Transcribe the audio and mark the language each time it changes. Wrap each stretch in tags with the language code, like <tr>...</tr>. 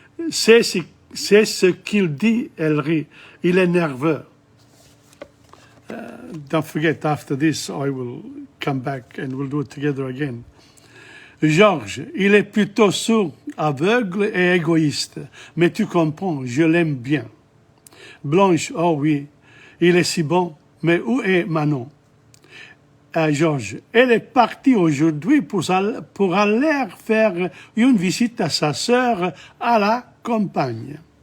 <fr>C'est ce qu'il dit, elle rit. Il est nerveux.</fr> <en>Don't forget, after this, I will come back and we'll do it together again.</en> <fr>Georges, il est plutôt sourd, aveugle et égoïste. Mais tu comprends, je l'aime bien. Blanche, oh oui, il est si bon. Mais où est Manon? Georges, elle est partie aujourd'hui pour aller faire une visite à sa sœur à la campagne.</fr>